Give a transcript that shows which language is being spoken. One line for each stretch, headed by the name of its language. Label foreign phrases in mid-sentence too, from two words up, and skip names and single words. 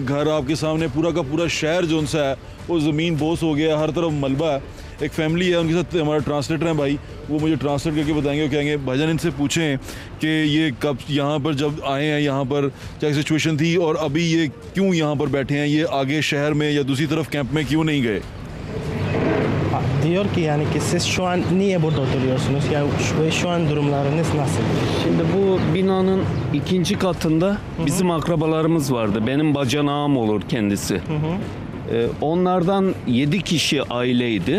Urdu: گھر آپ کے سامنے، پورا کا پورا شہر جو سا ہے وہ زمین بوس ہو گیا ہے، ہر طرف ملبہ ہے. ایک فیملی ہے، ان کے ساتھ ہمارا ٹرانسلیٹر ہیں بھائی، وہ مجھے ٹرانسلیٹ کر کے بتائیں گے. وہ کہیں گے بھائی جان ان سے پوچھیں کہ یہ کب یہاں پر جب آئے ہیں، یہاں پر کیا سچویشن تھی اور ابھی یہ کیوں یہاں پر بیٹھے ہیں، یہ آگے شہر میں یا دوسری طرف کیمپ میں کیوں نہیں گئے?
Turkish: Diyor ki yani ki siz şu an niye burada oturuyorsunuz? Yani şu an durumlarınız nasıl? Şimdi bu binanın ikinci katında bizim akrabalarımız vardı. Benim bacanağım olur kendisi. Onlardan 7 kişi aileydi.